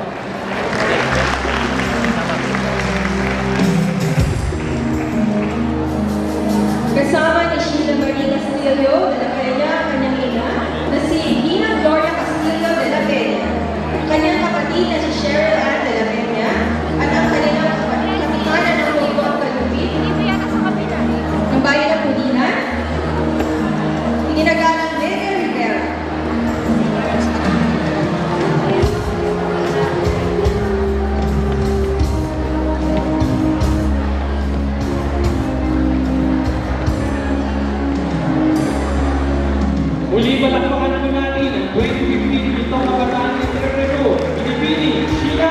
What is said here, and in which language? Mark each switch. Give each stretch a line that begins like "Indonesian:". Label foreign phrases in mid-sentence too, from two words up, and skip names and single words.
Filipino: Kasama ni Sheila Marie Castillo de la Peña, kanyang ina, na si Ina Gloria Castillo de la Peña, kanyang kapatid na si Cheryl Ann de la Peña, at ang kanilang kapitana ng Lubon Kalupit, ng bayan ng Pulinan, iginagalang Lene Rivera. Muli palakpakan naman natin ang 2015 itong kabataan entrepreneur, binibining Sheila Marie S.